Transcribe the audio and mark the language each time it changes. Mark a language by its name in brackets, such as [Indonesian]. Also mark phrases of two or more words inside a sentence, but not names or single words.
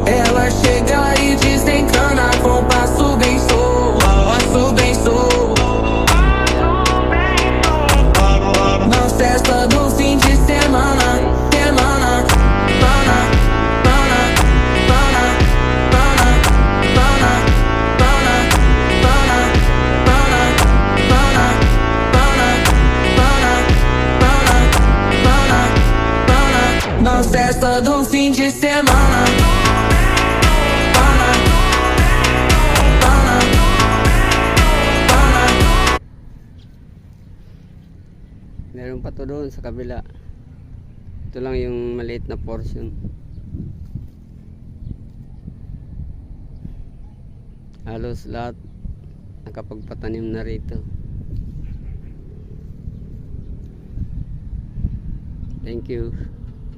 [Portuguese] Ela chega e desencana com passo bem solto, passo bem solto. Na festa do fim de semana, semana, pana, pana, pana, pana, pana, pana, pana, pana, pana, pana, pana, pana. Na festa do fim de semana, pana, pana, pana. [Filipino] Meron pa to doon sa kabila. Ito lang yung maliit na portion. Halos lahat nakapagpatanim na rito. [English] Thank you.